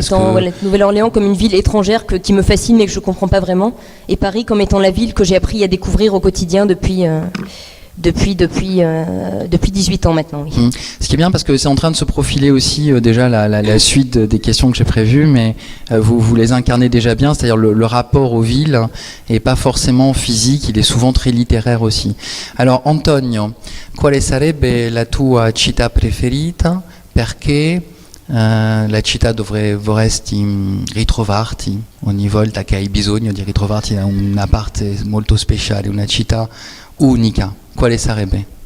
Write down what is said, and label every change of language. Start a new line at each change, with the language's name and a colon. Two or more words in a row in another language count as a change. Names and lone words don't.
French: étant, voilà, Nouvelle-Orléans comme une ville étrangère qui me fascine mais que je comprends pas vraiment, et Paris comme étant la ville que j'ai appris à découvrir au quotidien depuis 18 ans maintenant. Oui. Ce qui est bien parce que c'est en train de se profiler aussi déjà la suite des questions que j'ai prévues, mais vous les incarnez déjà bien, c'est-à-dire le rapport aux villes est pas forcément physique, il est souvent très littéraire aussi.
Italian: Alors Antonio, quale sarebbe la tua città preferita? Perché la città dove vorresti ritrovarti ogni volta che hai bisogno di ritrovarti da una parte molto speciale, una città unica? Quale sarebbe?